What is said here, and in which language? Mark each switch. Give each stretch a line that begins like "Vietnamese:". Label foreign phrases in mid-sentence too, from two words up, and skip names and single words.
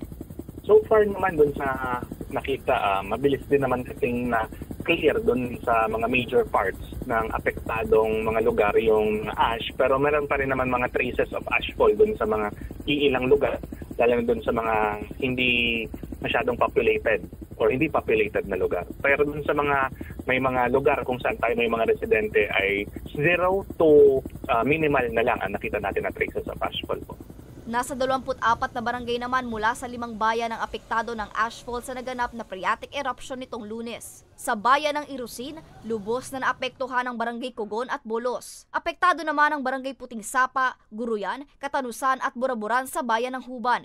English: So far
Filipino: naman dun sa nakita, mabilis din naman kasing na clear dun sa mga
English: major parts
Filipino: ng apektadong mga lugar yung ash, pero meron pa rin naman mga
English: traces of ashfall
Filipino: dun sa mga iilang lugar, lalo na dun sa mga hindi masyadong
English: populated or
Filipino: hindi populated na lugar. Pero dun sa mga may mga lugar kung saan tayo may mga residente ay
English: zero to minimal
Filipino: na lang ang nakita natin na
English: traces of ashfall
Filipino: po. Nasa 24 na barangay naman mula sa 5 bayan ang apektado ng ashfall sa naganap na
English: phreatic eruption
Filipino: nitong Lunes. Sa bayan ng Irosin, lubos na naapektuhan ang barangay Cogon at Bolos. Apektado naman ang barangay Puting Sapa, Guruyan, Katanusan at Buraburan sa bayan ng Huban.